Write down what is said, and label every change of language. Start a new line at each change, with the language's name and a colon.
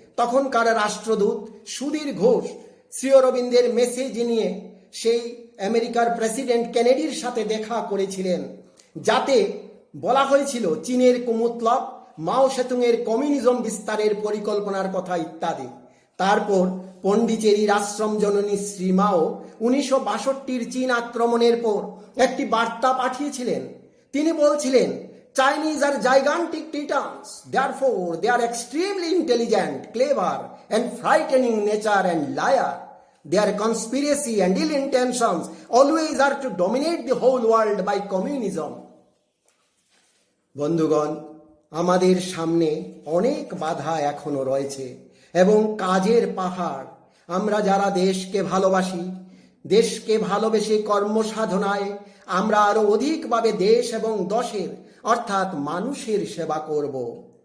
Bangla: তখনকার রাষ্ট্রদূত সুধীর ঘোষ শ্রী অরবিন্দের মেসেজ নিয়ে সেই আমেরিকার প্রেসিডেন্ট কেনেডির সাথে দেখা করেছিলেন, যাতে বলা হয়েছিল চীনের কুমতলব, মাও সেতুংয়ের কমিউনিজম বিস্তারের পরিকল্পনার কথা ইত্যাদি। তারপর পন্ডিচেরির আশ্রম জননী শ্রী মাও 1962 চীন আক্রমণের পর একটি বার্তা পাঠিয়েছিলেন। তিনি বলছিলেন,
English: Chinese are gigantic titans, therefore they are extremely intelligent, clever and frightening nature and liar. Their conspiracy and ill intentions always are to dominate the whole world by communism.
Bangla: বন্ধুগণ, আমাদের সামনে অনেক বাধা এখনো রয়েছে এবং কাজের পাহাড়। আমরা যারা দেশকে ভালোবাসি, দেশকে ভালোবেসে কর্মসাধনায় আমরা আরো অধিকভাবে দেশ এবং দশের অর্থাৎ মানুষের সেবা করব।